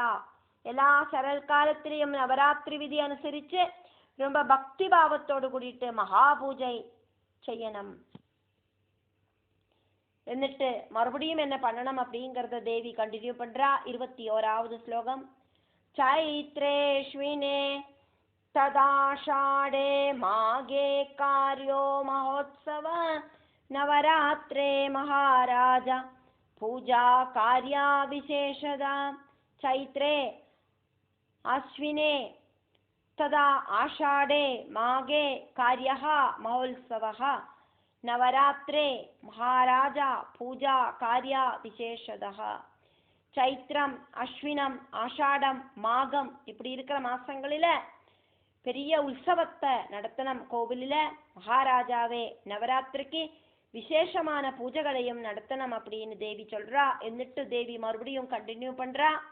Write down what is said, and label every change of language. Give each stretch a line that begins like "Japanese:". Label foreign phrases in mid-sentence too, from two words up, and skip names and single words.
Tamil: எல்லா சரத்காலத்திலையும் நவராத்திரி விதி அனுசரிச்சு ரொம்ப பக்தி பாவத்தோடு கூடிட்டு மகாபூஜை செய்யணும். എന്നിട്ട് மறுபடியும் என்ன பண்ணணும் அப்படிங்கறத தேவி கண்டினியூ பண்றா. 21வது ஸ்லோகம்.
Sanskrit: चैत्रेष्विने तदाषाढे माघे कार्यो महोत्सव नवरात्रे महाराज पूजा कार्या विशेषदा. चैत्रे अश्विने तदा आषाढे माघे कार्यः महोत्सवः नवरात्रे महाराज पूजा कार्या विशेषदः.
Tamil: சைத்திரம், அஸ்வினம், ஆஷாடம், மாகம் இப்படி இருக்கிற மாசங்களில பெரிய உற்சவத்தை நடத்தணும் கோவிலில. மகாராஜாவே நவராத்திரிக்கு விசேஷமான பூஜைகளையும் நடத்தணும் அப்படின்னு தேவி சொல்றா. എന്നിട്ട് தேவி மறுபடியும் கண்டினியூ பண்றா.